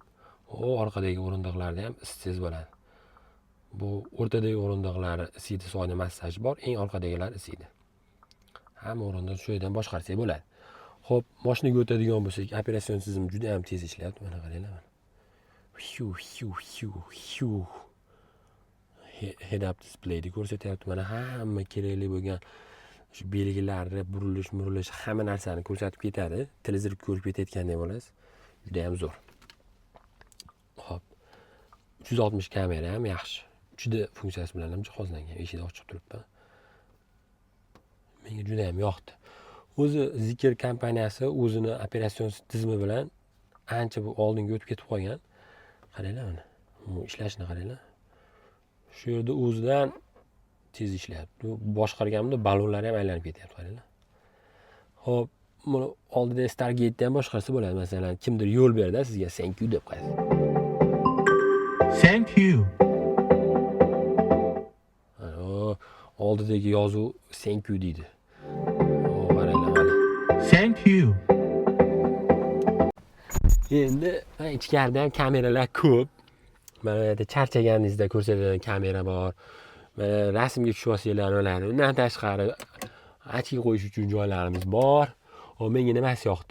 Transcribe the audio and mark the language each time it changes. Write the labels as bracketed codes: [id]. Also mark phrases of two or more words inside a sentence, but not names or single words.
[uz] Orqadagi o'rindiqlarda ham isitsangiz bo'ladi. Bu o'rtadagi o'rindiqlari isiydi, soviydi, massaj bor. Eng orqadagilar isiydi. hamma o'rinda shu yerdan boshqarsak bo'ladi. Xo'p, mashinaga o'tadigan bo'lsak, operatsion tizim juda ham tez ishlayapti. Mana qaranglar. Hiu. [en] Head up display'da [uz] ko'rsatyapti. Mana hamma kerakli bo'lgan shu belgilarni, burilish, hamma narsani ko'rsatib ketadi. Televizor ko'rib ketayotgandek bo'lasiz. Juda ham zo'r. Xo'p. 360 kamera ham yaxshi. 3D funksiyasi bilan ham jihozlangan. Eshik ochiq turibdi. Menga juda ham yoqdi. O'zi Zikr kompaniyasi o'zini operatsion tizimi bilan ancha bu oldinga o'tib ketib qolgan. Qaranglar mana. Bu ishlashini qaranglar. Shu yerda o'zidan tez ishlayapti. Boshqarganimda ballonlar ham aylanib ketyapti, qaranglar. Xo'p, buni oldida Stargate ham boshqarsa bo'ladi. Masalan, kimdir yo'l berdi sizga [en] thank you [uz] deb qo'yadi. [en] Thank you. [uz] Oldidagi yozuv [en] thank you [uz] deydi. Qaranglar mana. [en] Thank you. [uz] Endi ichkarida ham kameralar ko'p. Mana yerda charchaganingizda ko'rsatadigan kamera bor. Mana rasmga tushib olsanglar bo'ladi. Undan tashqari ochki qo'yish uchun joylarimiz bor. Hop, menga nimasi yoqdi?